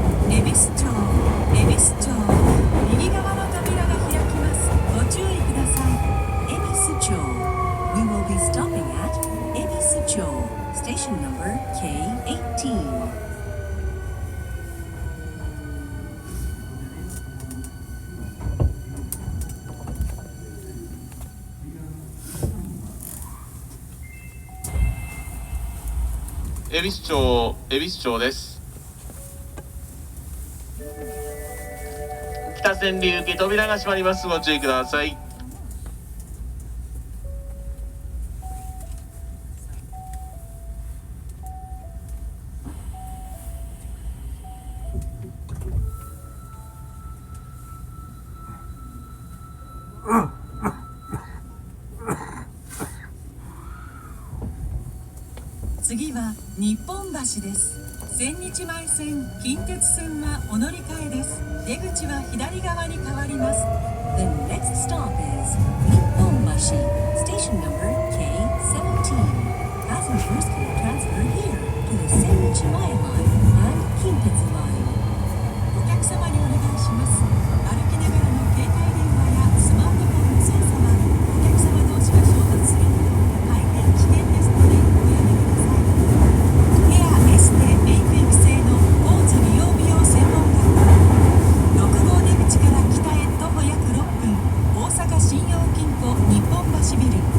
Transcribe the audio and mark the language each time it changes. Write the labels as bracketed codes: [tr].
[ja] 恵比寿町、恵比寿町、右側の扉が開きます。ご注意ください。 [en] Ebisucho. We will be stopping at Ebisucho, station number K18. [ja] 恵比寿町、恵比寿町です。北線流行き扉が閉まります。ご注意ください。次は日本橋です。千日前線、近鉄線はお乗り換えです。出口は左側に変わります。 [en] The next stop is Nipponbashi, station number K17. Passengers can transfer here to the Sennichimae line and Kintetsu line. [ja] お客様にお願いします。歩きながらの携帯電話やスマートフォンの操作はお客様同士が衝突するなど大変危険ですのでおやめください。ケアエステメイク育成のポーズ美容美容専門学校、6号出口から北へ徒歩約6分、大阪信用金庫日本橋ビル。